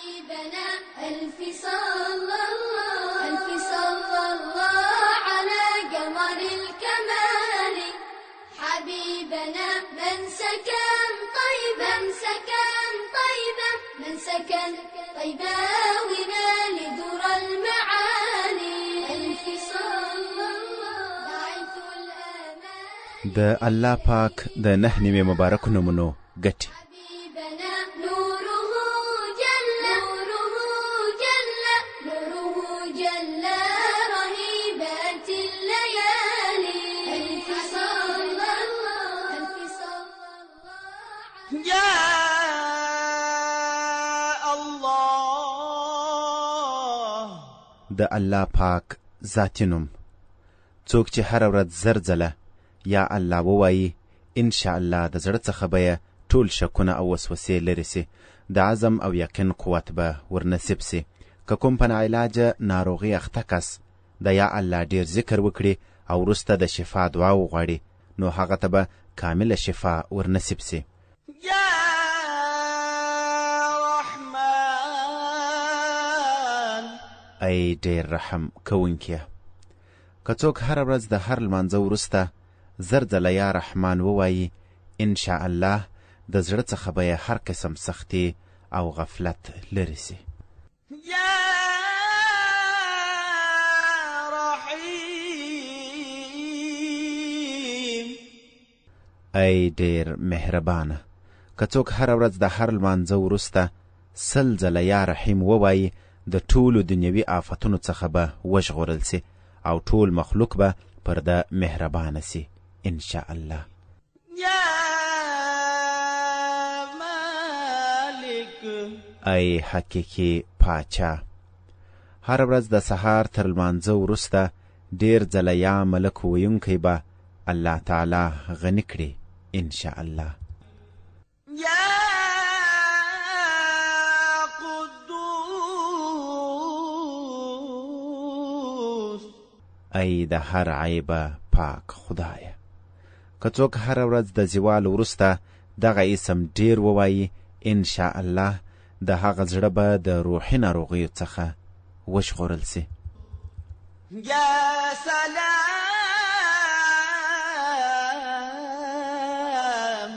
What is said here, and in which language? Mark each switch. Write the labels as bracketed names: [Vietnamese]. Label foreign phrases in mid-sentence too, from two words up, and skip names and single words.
[Arabic] حبيبنا ألف صلى الله ألف صلى الله على قمر الكمال حبيبنا من سكن طيبا سكن طيبا من سكن طيبا ونال در المعالي ألف صلى الله باعث الأمان [Pashto] د الله پاک د نه نیمه مبارک نومونو ګټي [Arabic] حبيبنا نوره جل رهيبات الليالي ألف صلى الله ألف صلى الله يا الله [Pashto] د الله پاک ذاتي نوم څوک چې هر ورځ زر ځله [Arabic] یا الله [Pashto] ووایي [Arabic] ان شاء الله [Pashto] د زړه څخه به ټول شکونه او وسوسې لرې سي د عزم او یقین قوت به ورنصیب سي که کوم په ناعلاجه ناروغي اخته کس د [Arabic] یا الله [Pashto] ډیر ذکر وکړي او وروسته د شفا دعا وغواړي نو هغه ته به کامله شفا ورنصیب سي [Arabic] يا رحمن [Pashto] ای ډیر رحم کوونکیه که څوک هر ورځ د هر لمانځه وروسته زر ځله [Arabic] یا رحمان [Pashto] ووایي [Arabic] ان شاء الله [Pashto] د زړه څخه به هر قسم سختي او غفلت لرې سي [Arabic] يا رحيم [Pashto] ای ډیر مهربانه که څوک هر ورځ د هر لمانځه وروسته 100 ځله [Arabic] یا رحیم [Pashto] ووایي د ټولو دنیوي آفتونو څخه به وژغورل سي او ټول مخلوق به پر ده مهربانه سي [Arabic] ان شاء الله يا مالك [Pashto] ای حقیقي پاچا هر ورځ د سهار تر لمانځه وروسته ډیر ځله [Arabic] یا ملک [Pashto] ویونکی به الله تعالی غني کړي [Arabic] ان شاء الله يا قدوس [Pashto] ای د هر عیبه پاک خدایه که څوک هر ورځ د زوال وروسته دغه اسم ډیر ووایي [Arabic] ان شاء الله [Pashto] د هغه زړه به د روحي ناروغیو څخه وژغورل سي [Arabic] يا سلام